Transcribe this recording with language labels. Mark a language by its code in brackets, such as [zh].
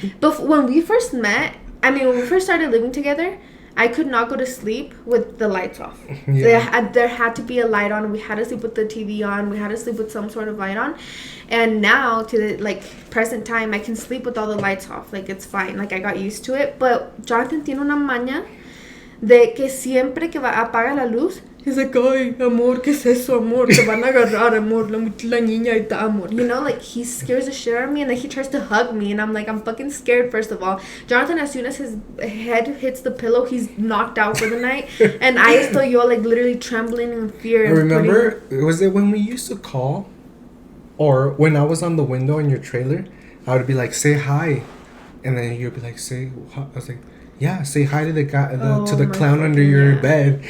[en] But when we first met, when we first started living together, I could not go to sleep with the lights off. Yeah. There had to be a light on. We had to sleep with the TV on. We had to sleep with some sort of light on. And now, to the like present time, I can sleep with all the lights off. Like it's fine. Like I got used to it. But [es] Jonathan tiene una maña de que siempre que apaga la luz, [en] he's like, [es] ay, amor, ¿qué es eso, amor? Te van a agarrar, amor, la niña está, amor. [en] You know, like, he scares the shit out of me, and then he tries to hug me, and I'm like, I'm fucking scared, first of all. Jonathan, as soon as his head hits the pillow, he's knocked out for the night, and I [es] estoy yo, [en] like, literally trembling in fear. I remember, was it when we used to call, or when I was on the window in your trailer, I would be like, say hi, and then you'd be like, say, I was like, yeah, say hi to the guy, to the clown under your bed.